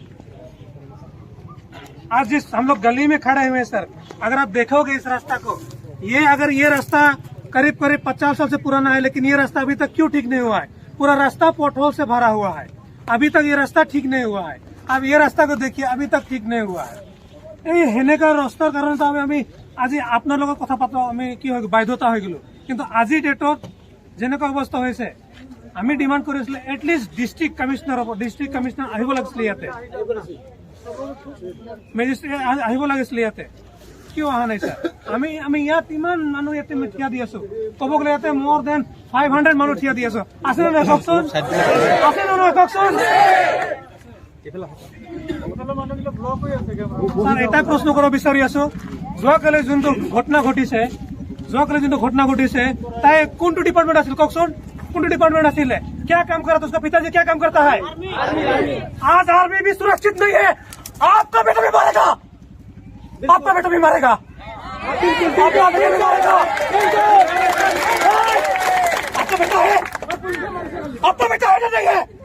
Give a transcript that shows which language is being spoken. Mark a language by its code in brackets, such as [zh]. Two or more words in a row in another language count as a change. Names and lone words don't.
[hi] आज जिस हम लोग गली में खड़े हुए हैं सर, अगर आप देखोगे इस रास्ता को, अगर ये रास्ता करीब 50 साल से पुराना है, लेकिन ये रास्ता अभी तक क्यों ठीक नहीं हुआ है? पूरा रास्ता पोटहोल से भरा हुआ है। अभी तक ये रास्ता ठीक नहीं हुआ है। अब ये रास्ता को देखिए, अभी तक ठीक नहीं हुआ है। [as] এই সেনেকা ৰাস্তাৰ কাৰণে আমি আজি আপোনালোকৰ কথা পাতো, আমি কি হয় বাধ্যতা হৈ গলো। কিন্তু আজি ডেটত যেনেকুৱা অৱস্থা হৈছে, আমি ডিমান্ড কৰিছিলো এটলিষ্ট [en] district commissioner [as] আহিব লাগিছিলে ইয়াতে, মেজিষ্ট্ৰেট আহিব লাগিছিলে ইয়াতে। কিয় অহা নাই ছাৰ? আমি ইয়াত ইমান মানুহ ইয়াতে থিয়া দি আছো, ক'ব গ'লে ইয়াতে মোৰ দেন 500 মানুহ থিয়া দি আছো। আছে নে নাই কওকচোন? আছে নে নাই কওকচোন? স্যার এটাই প্রশ্ন করব বিচাৰি আছো, যোৱাকালি যোনটো ঘটনা ঘটিছে তাই কোনটো ডিপাৰ্টমেণ্ট আছিল কওকচোন? কোনটো ডিপাৰ্টমেণ্ট আছিলে? [hi] क्या काम करा था उसका पिताजी? क्या काम करता है? आज आर्मी भी सुरक्षित नहीं है। आपका बेटा भी मारेगा, आपका बेटा भी मारेगा, आपका बेटा भी मारेगा। आपका बेटा है, आपका बेटा है नहीं है?